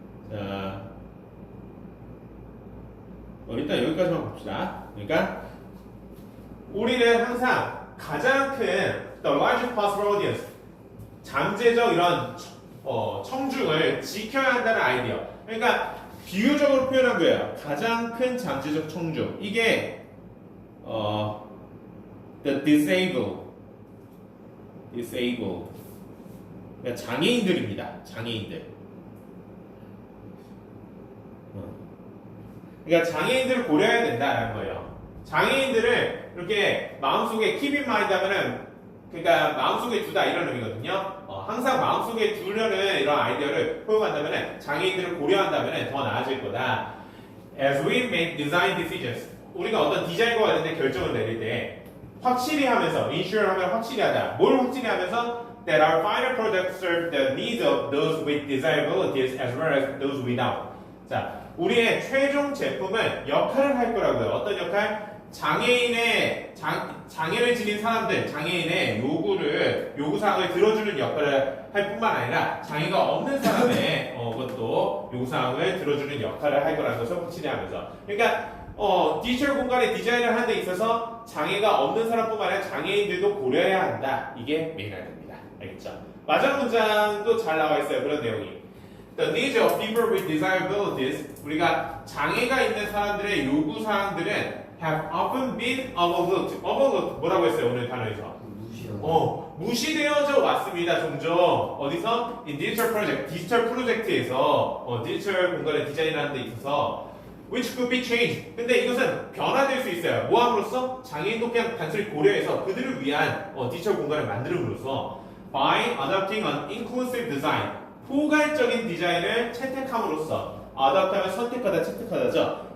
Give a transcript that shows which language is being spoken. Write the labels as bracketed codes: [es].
[ko] 자, 일단 여기까지만 봅시다. 그러니까 우리는 항상 가장 큰 [en] the largest possible audience, [ko] 잠재적 이런 청중을 지켜야 한다는 아이디어. 그러니까 비유적으로 표현한 거예요. 가장 큰 잠재적 청중. 이게 [en] the disabled. [ko] 그러니까 장애인들입니다. 장애인들. 그러니까 장애인들을 고려해야 된다는 거예요. 장애인들을 이렇게 마음속에 [en] keep in mind [ko] 하면은 그러니까 마음속에 두다 이런 의미거든요. 항상 마음속에 두려는 이런 아이디어를 포용한다면은 장애인들을 고려한다면은 더 나아질 거다. [en] As we make design decisions. [ko] 우리가 어떤 디자인과 관련된 결정을 내릴 때 확실히 하면서 ensure 하면 확실히 하다. 뭘 확실히 하면서 [en] that our final products serve the needs of those with disabilities as well as those without. [ko] 자, 우리의 최종 제품은 역할을 할 거라고요. 어떤 역할? 장애를 지닌 사람들, 장애인의 요구사항을 들어주는 역할을 할 뿐만 아니라 장애가 없는 사람의 그것도 요구사항을 들어주는 역할을 할 거라는 것을 확실히 하면서. 그러니까 디지털 공간의 디자인을 하는 데 있어서 장애가 없는 사람뿐만 아니라 장애인들도 고려해야 한다. 이게 메인화됩니다. 알겠죠? 마지막 문장도 잘 나와 있어요. 그런 내용이. [en] The needs of people with disabilities, [ko] 우리가 장애가 있는 사람들의 요구 사항들은 [en] have often been overlooked. [ko] overlooked 뭐라고 했어요? 오늘 단어에서. 무시되어져 왔습니다. 종종 어디서? [en] In digital project, [ko] 디지털 프로젝트에서 디지털 공간의 디자인하는 데 있어서 [en] which could be changed. [ko] 근데 이것은 변화될 수 있어요. 뭐 함으로써? 장애인도 그냥 단순히 고려해서 그들을 위한 디지털 공간을 만들음으로써 [en] by adopting an inclusive design, [ko] 포괄적인 디자인을 채택함으로써 adopt하면 선택하다, 채택하다죠.